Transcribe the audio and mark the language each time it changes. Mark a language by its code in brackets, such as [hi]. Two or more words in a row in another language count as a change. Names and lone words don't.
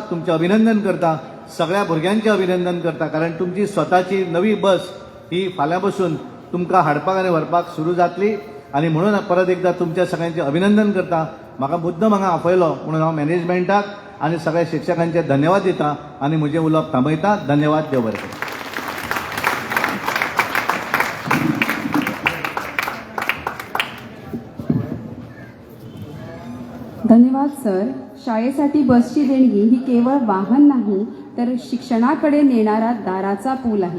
[kok] तुमचें अभिनंदन करता, सगळ्या भुरग्यांचें अभिनंदन करता, कारण तुमची स्वताची नवी बस ही फाल्यां पासून तुमकां हाडपाक आनी व्हरपाक सुरू जातली. आनी म्हणून परत एकदां तुमच्या सगळ्यांचें अभिनंदन करता. म्हाका मुद्दम हांगा आपयलो म्हणून हांव मॅनेजमेंटाक आनी सगळ्या शिक्षकांचे धन्यवाद दिता आनी म्हजें उलोवप थांबयता. धन्यवाद. देव बरें करूं. धन्यवाद सर. [mr] शाळेसाठी बसची देणगी ही केवळ वाहन नाही तर शिक्षणाकडे नेणारा दाराचा पूल आहे.